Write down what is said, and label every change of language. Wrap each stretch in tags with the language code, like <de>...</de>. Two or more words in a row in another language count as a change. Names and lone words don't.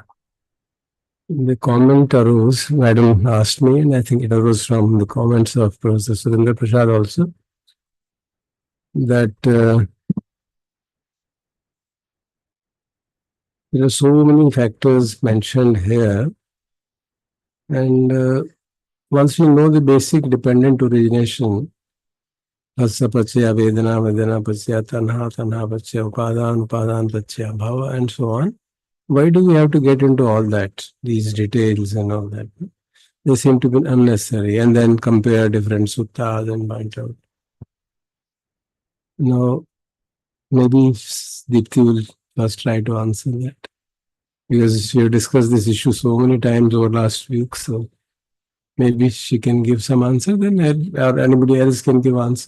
<en>The comment arose, Madam asked me, and I think it arose from the comments of Professor Surendra Prasad also, that there are so many factors mentioned here, and once we know the basic dependent origination,</en> <pi>Rasa Pachya, Vedana, Vedana Pachya, Tanha, Tanha Pachya, Upadan, Upadan Pachya, Bhava,</pi> <en>and so on, why do we have to get into all that, these details and all that? They seem to be unnecessary, and then compare different suttas and point out. Now, maybe Deepti will first try to answer that, because we have discussed this issue so many times over last week, so maybe she can give some answer, then or anybody else can give answer.</en>